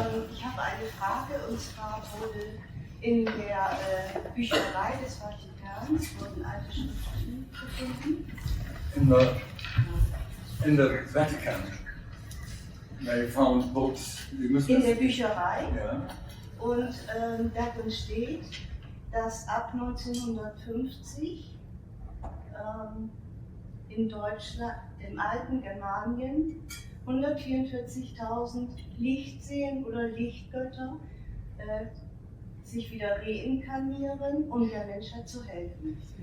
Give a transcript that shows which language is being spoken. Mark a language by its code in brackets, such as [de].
[de] Ich habe eine Frage, und zwar wurde in der Bücherei des Vatikans wurden alte Schriften gefunden. [en] In the Vatican, they found books. [de] In der Bücherei. Ja. Und darin steht, dass ab 1950 in Deutschland, im alten Germanien, 144.000 Lichtseen oder Lichtgötter sich wieder reinkarnieren, um der Menschheit zu helfen.